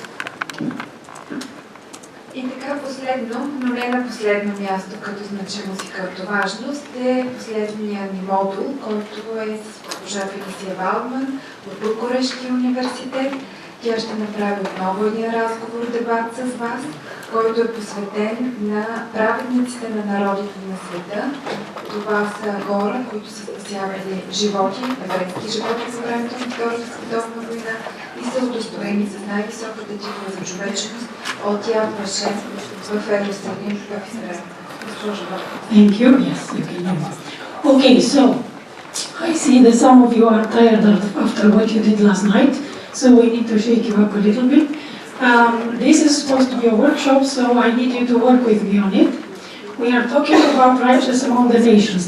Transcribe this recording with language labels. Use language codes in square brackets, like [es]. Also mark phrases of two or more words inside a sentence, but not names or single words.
[bg] И така последно, но не на последно място като значимост и като важност е последния ни модул, който е с госпожа Фелисия Валдман от Бургаския университет Тя ще направи отново един разговор, дебат с вас, който е посветен на праведниците на народите на света. Това са хора, които са спасявали животи, еврейски животи по времето на Втората световна война и са удостоени с най-високата титла за човечност от Яд Вашем в Иерусалим в Израел. [en] Thank you. Yes, you can hear me. Okay, so I see that some of you are tired after what you did last night, so we need to shake you up a little bit. This is supposed to be a workshop, so I need you to work with me on it. We are talking about righteous among the nations.